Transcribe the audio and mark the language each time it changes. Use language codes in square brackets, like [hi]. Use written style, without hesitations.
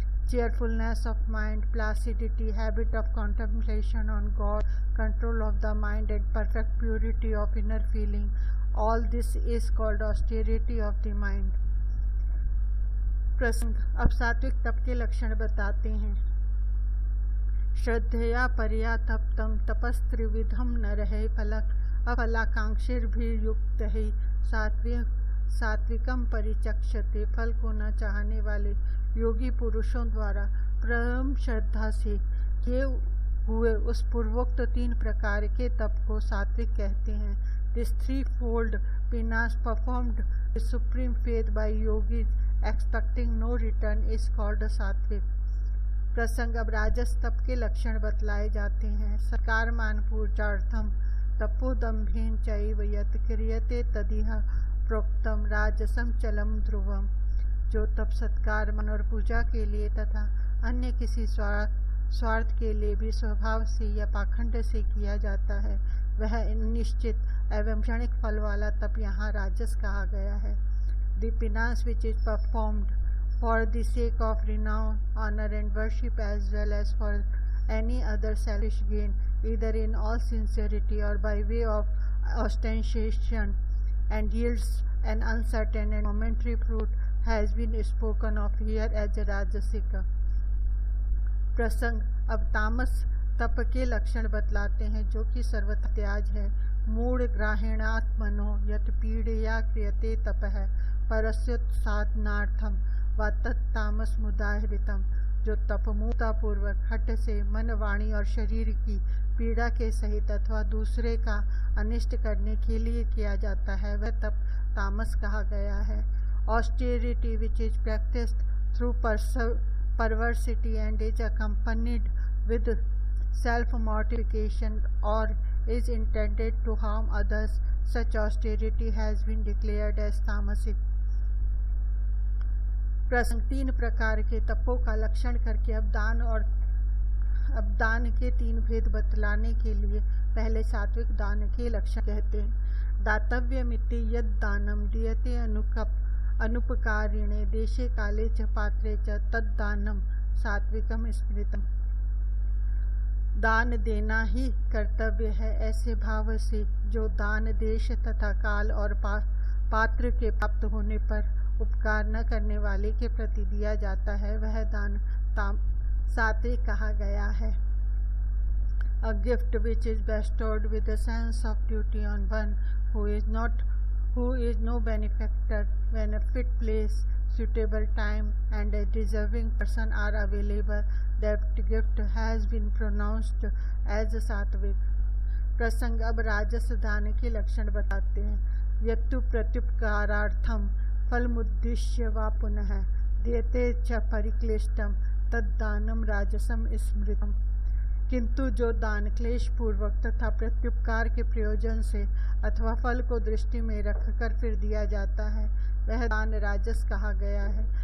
[en] cheerfulness of mind, placidity, habit of contemplation on God, control of the mind and perfect purity of inner feeling, all this is called austerity of the mind। [hi] प्रसंग अब सात्विक तप के लक्षण बताते हैं। [sa] श्रद्धया परया तप्तम तपस्त्रिविधम नरहे अफलाकांक्षिर्भिर्युक्त है सात्विकम परिचक्षते। [hi] फल को न चाहने वाले योगी पुरुषों द्वारा परम श्रद्धा से किए हुए उस पूर्वोक्त 3 प्रकार के तप को सात्विक कहते हैं। [en] This threefold penance performed with supreme faith by yogis expecting no return is called सात्विक। [hi] प्रसंग अब राजस तप के लक्षण बतलाए जाते हैं। [sa] सत्कार मान पूजार्थम तपोदम्भेन चैव यत् क्रियते तदिह प्रोक्तम राजसम चलम ध्रुवम। [hi] जो तप सत्कार मन और पूजा के लिए तथा अन्य किसी स्वार्थ के लिए भी स्वभाव से या पाखंड से किया जाता है, वह निश्चित एवं क्षणिक फल वाला तप यहाँ राजस कहा गया है। [en] The penance which is performed for the sake of renown, honour and worship as well as for any other selfish gain either in all sincerity or by way of ostentation, and yields an uncertain and momentary fruit, has been spoken of here as rajasic. [hi] प्रसंग अब तामस तप के लक्षण बतलाते हैं, जो कि सर्वथा त्याज है। [sa] मूढ़ ग्राहीणात्मनो यत पीड़या क्रियते तपः परस्योत्साधनार्थम व तत्तामस मुदाहृतम। [hi] जो तप मूर्तापूर्वक हठ से मन, वाणी और शरीर की पीड़ा के सहित अथवा दूसरे का अनिष्ट करने के लिए किया जाता है, वह तप तामस कहा गया है। [en] Austerity which is practised through perversity and is accompanied with self-mortification or is intended to harm others, such austerity has been declared as tamasic. [hi] प्रसंग 3 प्रकार के तपों का लक्षण करके अब दान के 3 भेद बतलाने के लिए पहले सात्विक दान के लक्षण कहते हैं। [sa] दातव्यमिति यद दानम दीयते अनुपकारिणे देशे काले च पात्रे च तद्दानम सात्विकम स्मृतम। [hi] दान देना ही कर्तव्य है, ऐसे भाव से जो दान देश तथा काल और पात्र के प्राप्त होने पर उपकार न करने वाले के प्रति दिया जाता है, वह दान सात्विक कहा गया है। [en] A gift which is bestowed with a sense of duty on one who is no benefactor, when a fit place, suitable time and a deserving person are available, that gift has been pronounced as सात्विक। [hi] प्रसंग अब राजस दान के लक्षण बताते हैं। [sa] यत्तु प्रत्युपकारार्थम फलमुद्दिश्य वा पुनः देते च परिक्लिष्टम तद्दानम राजसम स्मृतम। [hi] किंतु जो दान क्लेश पूर्वक तथा प्रत्युपकार के प्रयोजन से अथवा फल को दृष्टि में रखकर फिर दिया जाता है, वह दान राजस कहा गया है।